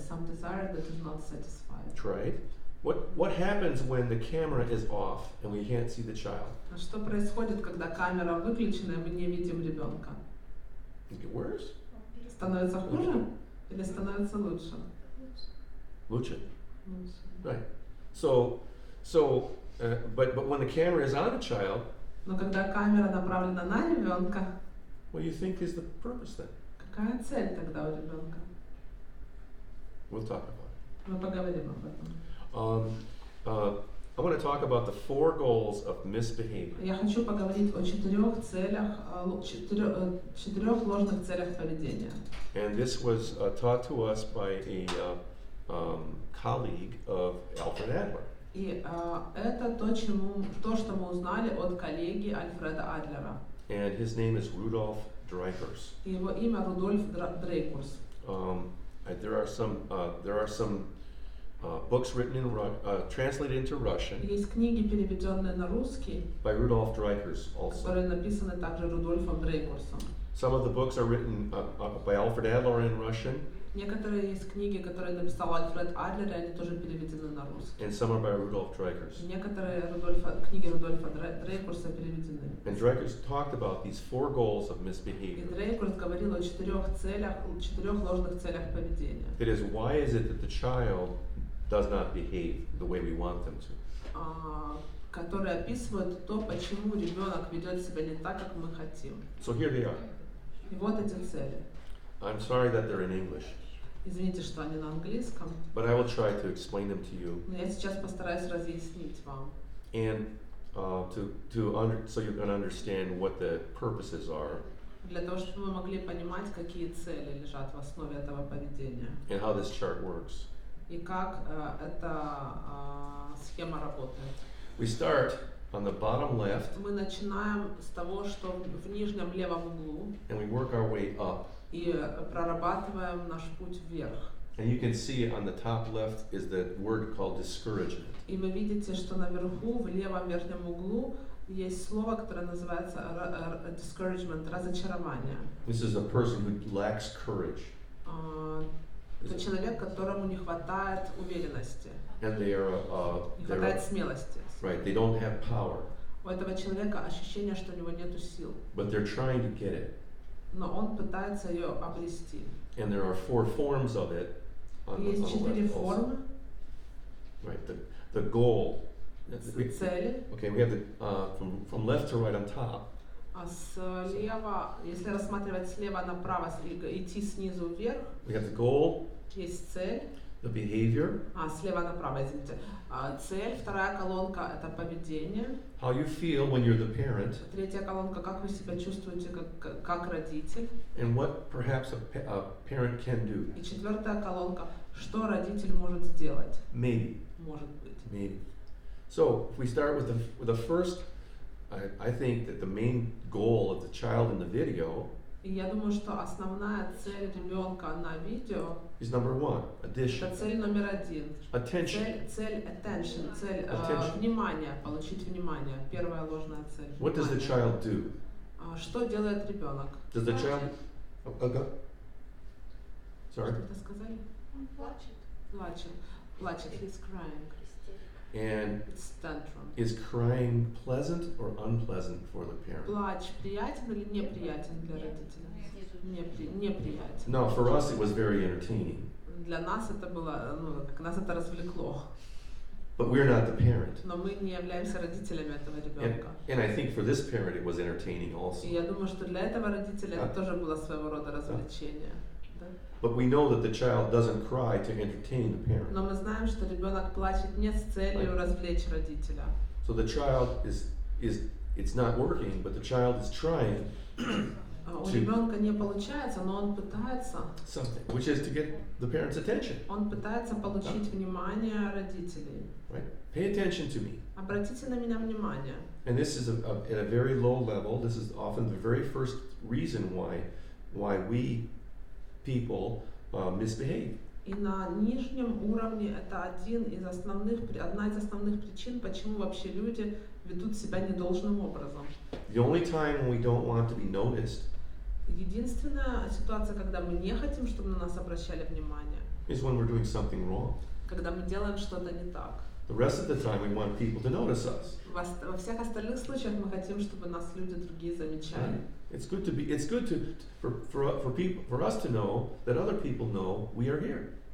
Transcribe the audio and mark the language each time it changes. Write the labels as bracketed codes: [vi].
[en] Some desire that is not satisfied. right? What happens when the camera is off and we can't see the child? [ru] А что происходит, когда камера выключена и мы не видим ребенка? [en] Does it get worse? [ru] Становится хуже или становится лучше? Лучше. Лучше. [en] Right. So, but when the camera is on the child, [ru] Но когда камера направлена на ребенка, [en] What do you think is the purpose then? [ru] Какая цель тогда у ребенка? [en] We'll talk about it. [ru] Мы поговорим об этом. [en] I want to talk about the 4 goals of misbehavior. [ru] Я хочу поговорить о 4 целях, 4 ложных целях поведения. [en] And this was taught to us by a colleague of Alfred Adler. [ru] И это то, что мы узнали от коллеги Альфреда Адлера. [en] And his name is Rudolf Dreikurs. [ru] Его имя Рудольф Дрейкурс. [en] There are some books written in translated into Russian [ru] Есть книги, переведенные на русский, [en] by Rudolf Dreikurs also. [ru] которые написаны также Рудольфом Дрейкурсом. [en] Some of the books are written by Alfred Adler in Russian, [ru] Некоторые есть книги, которые написал Альфред Адлер, и они тоже переведены на русский. [en] and some are by Rudolf Dreikurs. [ru] Некоторые книги Рудольфа Дрейкурса переведены. [en] And Dreikurs talked about these 4 goals of [ru] И [en] misbehavior. [ru] Дрейкурс говорил о 4 ложных целях поведения. [en] That is, why is it that the child does not behave the way we want them to? [ru] Которые описывают то, почему ребенок ведет себя не так, как мы хотим. [en] So here they are. [ru] И вот эти цели. [en] I'm sorry that they're in English, [ru] Извините, что они на английском, [en] but I will try to explain them to you [ru] но я сейчас постараюсь разъяснить вам. [en] and so you're going to understand what the purposes are [ru] Для того, чтобы вы могли понимать, какие цели лежат в основе этого поведения. [en] and how this chart works. [ru] И как эта схема работает. [en] We start on the bottom left [ru] Мы начинаем с того, что в нижнем левом углу, [en] and we work our way up. [ru] и прорабатываем наш путь вверх. [en] And you can see on the top left is the word called discouragement. [ru] И вы видите, что наверху, в левом верхнем углу, есть слово, которое называется discouragement, разочарование. [en] This is a person who lacks courage. [ru] Это человек, которому не хватает уверенности, [en] And [ru] не хватает смелости. [en] right, they don't have power, [ru] У этого человека ощущение, что у него нету сил, [en] but they're trying to get it. [ru] но он пытается ее обрести. [en] And there are 4 forms of it on the [ru] Есть 4 [en] left also. [ru] формы, [en] Right, the goal. [ru] цели. [en] Okay, we have the from left to right on top. [ru] Слева, если рассматривать слева направо, идти снизу вверх, [en] We have the goal, [ru] есть цель. [en] the behavior, [ru] Слева направо, извините. Цель, вторая колонка – это поведение. [en] how you feel when you're the parent, [ru] Третья колонка – как вы себя чувствуете как родитель. [en] and what perhaps a parent can do. [ru] И четвертая колонка – что родитель может сделать. [en] Maybe, [ru] Может быть. [en] maybe. So if we start with the first, I think that the main goal of the child in the video [ru] И я думаю, что основная цель ребенка на видео [en] is number 1, – addition, [ru] это цель номер 1. [en] attention. [ru] Цель attention, цель [en] Attention. [ru] внимания, получить внимание. Первая ложная цель. [en] What does the [ru] внимание. [en] child do? [ru] Что делает ребенок? [en] Does the child? Sorry. [ru] Что-то сказали? Он плачет. Плачет. [en] He's crying. And It's tantrum. is crying pleasant or unpleasant for the parent? [ru] Плач приятен или неприятен для родителя? Неприятен. [en] No, for us it was very entertaining, [ru] Для нас это было, нас это развлекло. [en] but we're not the parent. [ru] Но мы не являемся родителями этого ребенка. [en] And I think for this parent it was entertaining also. [ru] И я думаю, что для этого родителя это тоже было своего рода развлечение. Да? [en] But we know that the child doesn't cry to entertain the parent. [ru] Но мы знаем, что ребенок плачет не с целью развлечь родителя. [en] So the child it's not working, but the child is trying [ru] У ребенка не получается, но он пытается. [en] something, which is to get the parent's attention. [ru] Он пытается получить внимание родителей. [en] Right? Pay attention to me. [ru] Обратите на меня внимание. [en] And this is at a very low level. This is often the very first reason why we people misbehave. [ru] И на нижнем уровне это одна из основных причин, почему вообще люди ведут себя недолжным образом. [en] The only time when we don't want to be noticed [ru] Единственная ситуация, когда мы не хотим, чтобы на нас обращали внимание, [en] is when we're doing something wrong. [ru] когда мы делаем что-то не так. [en] The rest of the time we want people to notice us. [ru] Во всех остальных случаях мы хотим, чтобы нас люди другие замечали. [en] It's good for us to know that other people know we are here.